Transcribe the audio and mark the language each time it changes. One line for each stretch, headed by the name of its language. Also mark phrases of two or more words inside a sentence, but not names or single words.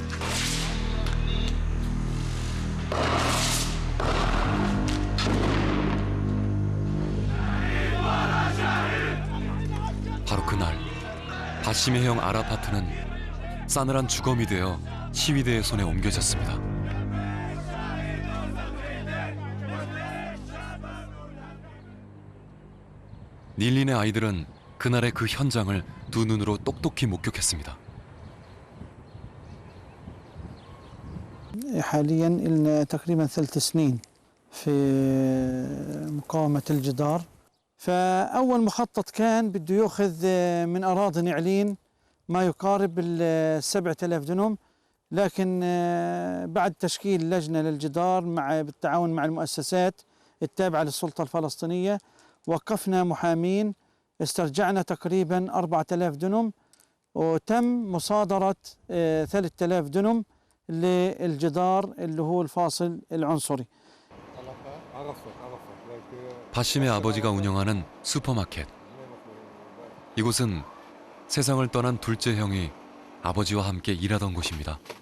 Korean: 바로 그날 바심의 형 아라파트는 싸늘한 주검이 되어 시위대의 손에 옮겨졌습니다. 닐린의 아이들은 그날의 그 현장을 두 눈으로 똑똑히 목격했습니다.
Arabic: حاليا لنا تقريبا 3 سنين في مقاومة الجدار فأول مخطط كان بده يأخذ من أراضي نعلين ما يقارب 7,000 دنم لكن بعد تشكيل لجنة للجدار بالتعاون مع المؤسسات التابعة للسلطة الفلسطينية وقفنا محامين استرجعنا تقريبا 4,000 دنم وتم مصادرة 3,000 دنم للجدار اللي هو الفاصل العنصري.
Korean: 바심의 아버지가 운영하는 슈퍼마켓. 이곳은 세상을 떠난 둘째 형이 아버지와 함께 일하던 곳입니다.